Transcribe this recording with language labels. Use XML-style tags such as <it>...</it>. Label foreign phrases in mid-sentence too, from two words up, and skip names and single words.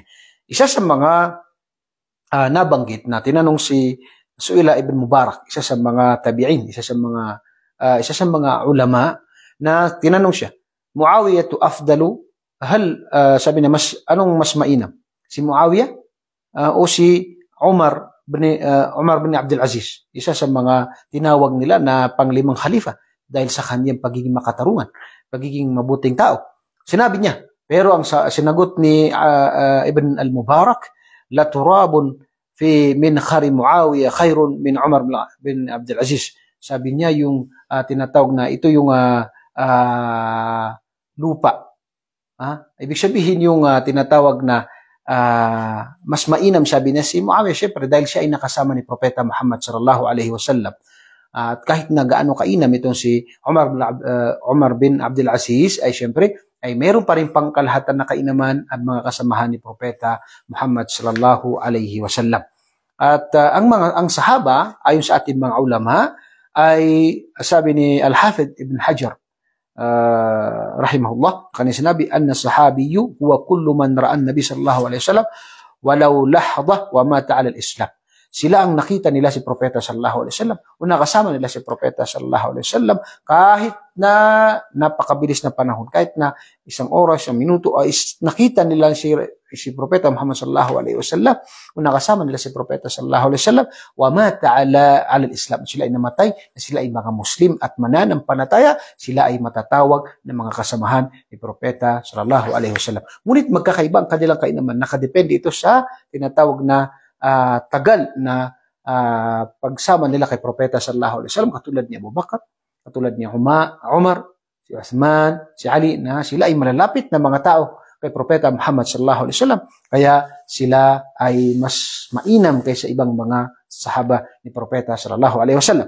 <tl>Isa sa mga nabanggit na tinanong si Su'ila ibn Mubarak, isa sa mga tabi'in, isa sa mga ulama, na tinanong siya,</tl> <ar>معاوية أفضل</ar> <tl>sabi na anong mas mainam? Si Muawiyah o si Umar bin Abdul Aziz? Isa sa mga tinawag nila na panglimang khalifa dahil sa kanyang pagiging makatarungan, pagiging mabuting tao. Sinabi niya, pero ang sinagot ni Ibn al-Mubarak,</tl> <ar>لا تراب من خري معاوية خير من عمر بن عبد العزيز.</ar> <tl>Sabi niya yung tinatawag na ito yung lupa. Ibig sabihin yung tinatawag na mas mainam, sabi niya si Muawiyah, syempre dahil siya ay nakasama ni Propeta Muhammad</tl> <ar>صلى الله عليه وسلم.</ar> <tl>At kahit na gaano kainam itong si Umar bin Abdul Aziz, ay syempre ay meron pa rin pangkalahatan na kainaman at mga kasamahan ni Propeta Muhammad</tl> <ar>صلى الله عليه وسلم.</ar> <tl>At ang sahaba, ayon sa ating mga ulama, ay sabi ni Al-Hafidh Ibn Hajar rahimahullah, kanya sinabi,</tl> <ar>أن الصحابي هو كل من رأى النبي صلى الله عليه وسلم ولو لحظة ومات على الإسلام.</ar> <tl>Sila ang nakita nila si Propeta</tl> <ar>صلى الله عليه وسلم</ar> <tl>o nakasama nila si Propeta</tl> <ar>صلى الله عليه وسلم</ar> <tl>kahit na napakabilis na panahon, kahit na isang oras, isang minuto, nakita nila si Propeta Muhammad</tl> <ar>صلى الله عليه وسلم</ar> <tl>o nakasama nila si Propeta</tl> <ar>صلى الله عليه وسلم ومات على الإسلام.</ar> <tl>Sila ay namatay na sila ay mga Muslim at mananampalataya, sila ay matatawag ng mga kasamahan ni Propeta</tl> <ar>صلى الله عليه وسلم.</ar> <tl>Ngunit magkakaiba ang kanilang kainaman, nakadepende ito sa tinatawag na tagal na pagsama nila kay Propeta</tl> <ar>صلى الله عليه وسلم,</ar> <tl>katulad ni Abu Bakar, katulad ni Umar, si Uthman, si Ali, na sila ay malalapit na mga tao kay Propeta Muhammad</tl> <ar>صلى الله عليه وسلم,</ar> <tl>kaya sila ay mas mainam kaysa ibang mga sahaba ni Propeta</tl> <ar>صلى الله عليه وسلم.</ar>